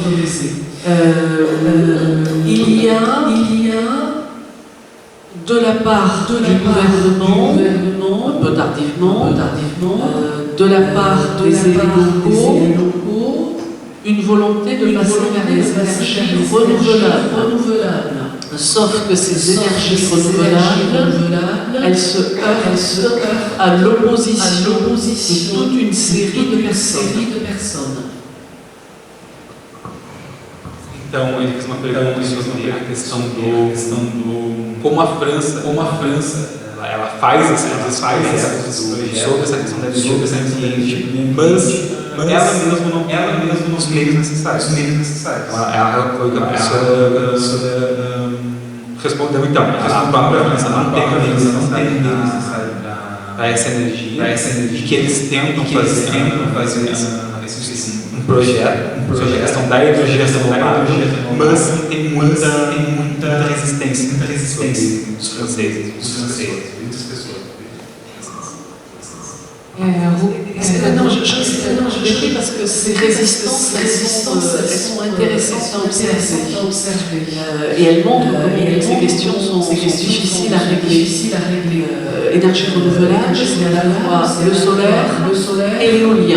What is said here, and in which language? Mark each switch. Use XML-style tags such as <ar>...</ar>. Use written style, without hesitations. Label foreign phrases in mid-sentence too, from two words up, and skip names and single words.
<fr>Il y a de la part du gouvernement, un peu tardivement, de la part des élus locaux, une volonté de passer vers les énergies renouvelables. Sauf que ces énergies renouvelables, elles se heurtent à l'opposition de toute une série de personnes.</fr> <pt>Então, ele fez uma pergunta sobre a questão do como a França ela faz esses projetos sobre essa questão da ambiente, mas ela mesma não tem os meios necessários. Ela foi a pessoa respondeu então, a própria França não tem o meio necessário para essa energia, e que eles tentam fazer um projeto sobre a questão da energia renovável, mas tem muita resistência sobre os franceses, muitas pessoas.</pt> <fr>Non, je l'écris parce que ces résistances, elles sont intéressantes à observer. Et elles montrent comment ces questions sont difficiles à régler. Énergie renouvelable, c'est à la fois le solaire et l'éolien.</fr>